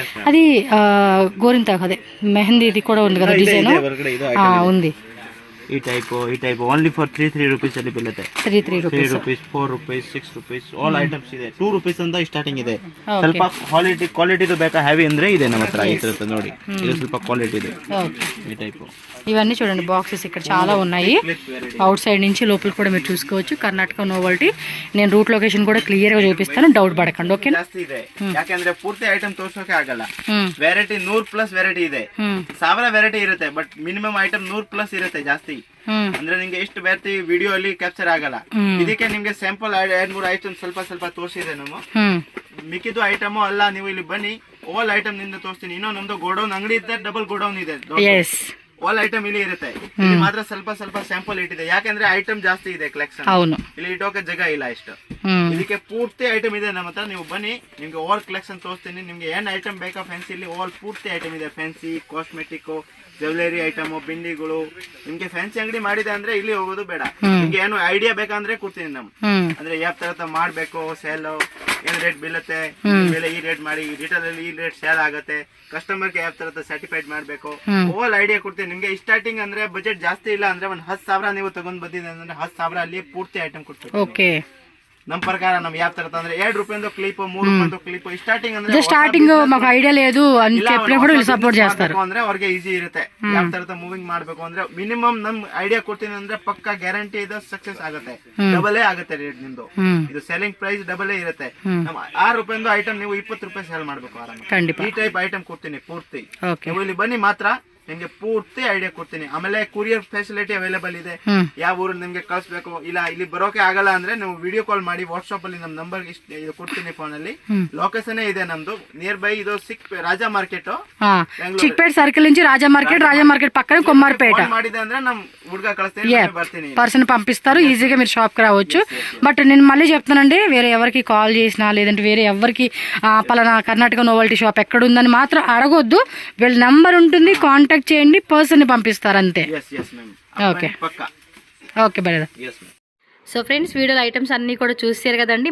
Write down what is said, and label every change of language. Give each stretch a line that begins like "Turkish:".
Telugu: అది గోరింతాకు, అదే మెహందీ ఇది కూడా ఉంది కదా డిజైన్ ఉంది.
Kannada: ಈ ಟೈಪ್ ಓನ್ಲಿ ಫಾರ್ 3 rupees ಅಲ್ಲಿ ಬೀಳುತ್ತೆ. 3 rupees 4 rupees 6 rupees all items ಇದೆ. 2 rupees ಅಂತ ಸ್ಟಾರ್ಟಿಂಗ್ ಇದೆ. ಸ್ವಲ್ಪ ಕ್ವಾಲಿಟಿದು ಬೇಕಾ ಹೆವಿ ಅಂದ್ರೆ ಇದೆ ನಮ್ಮ ಹತ್ರ. ಇರುತ್ತೆ ನೋಡಿ, ಇದು ಸ್ವಲ್ಪ ಕ್ವಾಲಿಟಿ ಇದೆ. ಈ ಟೈಪ್
Telugu: ఇవన్నీ చూడండి బాక్సెస్ ఇక్కడ చాలా ఉన్నాయి. అవుట్ సైడ్ నుంచి లోపల కూడా మీరు చూసుకోవచ్చు. కర్ణాటక నోవల్టీ. నేను రూట్ లొకేషన్ కూడా క్లియర్ గా చూపిస్తాను, డౌట్ పడకండి. ఓకే.
Kannada: ಜಾಸ್ತಿ ಇದೆ ಯಾಕಂದ್ರೆ ಪೂರ್ತಿ ಐಟಮ್ ತೋರ್ಸೋಕೆ ಆಗಲ್ಲ. ವೆರೈಟಿ 100+ ವೆರೈಟಿ ಇದೆ. 1000 ವೆರೈಟಿ ಇರುತ್ತೆ, ಬಟ್ ಮಿನಿಮಮ್ ಐಟಮ್ 100+ ಇರುತ್ತೆ ಜಾಸ್ತಿ. ಅಂದ್ರೆ ನಿಮ್ಗೆ ಎಷ್ಟು ವೆರೈಟಿ ವಿಡಿಯೋ ಅಲ್ಲಿ ಕ್ಯಾಪ್ಚರ್ ಆಗಲ್ಲ. ಇದಕ್ಕೆ ನಿಮ್ಗೆ ಸ್ಯಾಂಪಲ್ 2-3 ಐಟಮ್ ಸ್ವಲ್ಪ ತೋರಿಸಿದೆ ನಾವು. ಮಿಕ್ಕಿದ್ದು ಐಟಮ್ ಅಲ್ಲ, ನೀವು ಇಲ್ಲಿ ಬನ್ನಿ ಆಲ್ ಐಟಮ್ ನಿಂದ ತೋರಿಸ್ತೀನಿ. ಇನ್ನೂ ನಮ್ದು ಗೋಡೌನ್ ಅಂಗಡಿ ಇದೆ, ಡಬಲ್ ಗೋಡೌನ್ ಇದೆ. ಆಲ್ ಐಟಮ್ ಇಲ್ಲಿ ಇರುತ್ತೆ. ಇಲ್ಲಿ ಮಾತ್ರ ಸ್ವಲ್ಪ ಸ್ಯಾಂಪಲ್ ಇಟ್ಟಿದೆ, ಯಾಕಂದ್ರೆ ಐಟಮ್ ಜಾಸ್ತಿ ಇದೆ ಕಲೆಕ್ಷನ್. ಇಲ್ಲಿ ಇಟ್ಟೋಕೆ ಜಾಗ ಇಲ್ಲ ಇಷ್ಟು. ಇದಕ್ಕೆ ಪೂರ್ತಿ ಐಟಮ್ ಇದೆ ನಮ್ಮ ಹತ್ರ. ನೀವು ಬನ್ನಿ, ನಿಮ್ಗೆ ಆಲ್ ಕಲೆಕ್ಷನ್ ತೋರಿಸ್ತೀನಿ. ನಿಮ್ಗೆ ಏನ್ ಐಟಮ್ ಬೇಕಾ ಫ್ಯಾನ್ಸಿ, ಇಲ್ಲಿ ಆಲ್ ಪೂರ್ತಿ ಐಟಮ್ ಇದೆ. Fancy, cosmetic, jewellery item, ಬಿಂದಿಗಳು. ನಿಮ್ಗೆ ಫ್ಯಾನ್ಸಿ ಅಂಗಡಿ ಮಾಡಿದೆ ಅಂದ್ರೆ ಇಲ್ಲಿ ಹೋಗೋದು ಬೇಡ. ನಿಮ್ಗೆ ಏನು ಐಡಿಯಾ ಬೇಕಂದ್ರೆ ಕೊಡ್ತೀನಿ. ನಮ್ ಅಂದ್ರೆ ಯಾವ ತರ ಮಾಡ್ಬೇಕು ಸೇಲ್ ಏನ್ ರೇಟ್ ಬೀಳುತ್ತೆ ಮೇಲೆ ಈ ರೇಟ್ ಮಾಡಿ ರಿಟೇಲ್ ಅಲ್ಲಿ ಈ ರೇಟ್ ಸೇಲ್ ಆಗುತ್ತೆ ಕಸ್ಟಮರ್ ಗೆ ಯಾವ ತರ ಸರ್ಟಿಫೈಡ್ ಮಾಡ್ಬೇಕು ಓಲ್ ಐಡಿಯಾ ಕೊಡ್ತೀನಿ ನಿಮ್ಗೆ. ಸ್ಟಾರ್ಟಿಂಗ್ ಅಂದ್ರೆ ಬಜೆಟ್ ಜಾಸ್ತಿ ಇಲ್ಲ ಅಂದ್ರೆ ಒಂದ್ 10,000 ನೀವು ತಗೊಂಡ್ ಬಂದಿದೆ ಅಂದ್ರೆ 10,000 ಅಲ್ಲಿ ಪೂರ್ತಿ ಐಟಮ್ ಕೊಡ್ತೀವಿ. ಓಕೆ, ನಮ್ಮ ಪ್ರಕಾರ ನಮ್ ಯಾವ ತರ ಅಂದ್ರೆ 2 ರೂಪಾಯಿಂದ క్లిప్ 3 ರೂಪಾಯಿಂದ క్లిప్ స్టార్టింగ్ ಅಂದ್ರೆ
Telugu: స్టార్టింగ్ మాకు ఐడియా లేదు అని చెప్పినప్పుడు వీళ్ళు సపోర్ట్ చేస్తారు
Kannada: ಅಂದ್ರೆ ಅವ್ರಿಗೆ ಈಜಿ ಇರುತ್ತೆ. ಯಾವ ತರ ಮೂವಿಂಗ್ ಮಾಡ್ಬೇಕು ಅಂದ್ರೆ ಮಿನಿಮಮ್ ನಮ್ ಐಡಿಯಾ ಕೊಡ್ತೀನಿ ಅಂದ್ರೆ ಪಕ್ಕಾ ಗ್ಯಾರಂಟಿ ಇದೆ ಸಕ್ಸಸ್ ಆಗುತ್ತೆ. ಡಬಲ್ ಆಗುತ್ತೆ ರೇಟ್ ನಿಮ್ದು. ಇದು ಸೆಲ್ಲಿಂಗ್ ಪ್ರೈಸ್ ಡಬಲ್ ಇರುತ್ತೆ. ನಮ್ಮ 6 ರೂಪಾಯಿಂದ ಐಟಮ್ ನೀವು 20 ರೂಪಾಯಿ ಸೇಲ್ ಮಾಡ್ಬೇಕು ಆರಾಮ. ಈ ಟೈಪ್ ಐಟಮ್ ಕೊಡ್ತೀನಿ ಪೂರ್ತಿ. ನೀವು ಇಲ್ಲಿ ಬನ್ನಿ ಮಾತ್ರ ನಿಮ್ಗೆ ಪೂರ್ತಿ ಐಡಿಯಾ ಕೊಡ್ತೀನಿ. ಆಮೇಲೆ ಕೊರಿಯರ್ ಫೆಸಿಲಿಟಿ ಅವೈಲೇಬಲ್ ಇದೆ. ಯಾವ ಊರಲ್ಲಿ ನಿಮ್ಗೆ ಕಳಿಸ್ಬೇಕು ಇಲ್ಲ ಇಲ್ಲಿ ಬರೋಕೆ ಆಗಲ್ಲ ಅಂದ್ರೆ ನೀವು ವಿಡಿಯೋ ಕಾಲ್ ಮಾಡಿ ವಾಟ್ಸ್ಆಪ್ ಅಲ್ಲಿ ನಮ್ ನಂಬರ್ ಕೊಡ್ತೀನಿ ಫೋನ್ ಅಲ್ಲಿ. ಲೊಕೇಶನ್ ಇದೆ ನಮ್ದು ನಿಯರ್ ಬೈ ಇದು ರಾಜಾ ಮಾರ್ಕೆಟ್
Telugu: చిక్పేట సర్కిల్ నుంచి రాజా మార్కెట్ పక్కన కొమ్మార్పేట
Kannada: ಮಾಡಿದೆ ಅಂದ್ರೆ ನಮ್ ಹುಡುಗ కಳಿస్తేనే ಬರ್ತೀನಿ.
Telugu: పర్సన్ పంపిస్తారు, ఈజీగా మీరు షాప్ కి రావచ్చు. బట్ నేను మళ్ళీ చెప్తానండి, వేరే ఎవరికి కాల్ చేసినా లేదంటే వేరే ఎవరికి పలానా కర్ణాటక నోవల్టీ షాప్ ఎక్కడ ఉందని మాత్రం అడగొద్దు. వీళ్ళ నెంబర్ ఉంటుంది, కాంటాక్ట్ చేయండి, పర్సన్ ని పంపిస్తారు అంతే. Okay okay brother. So friends, వీడియోలో ఐటమ్స్ అన్నీ కూడా చూసారు కదండి.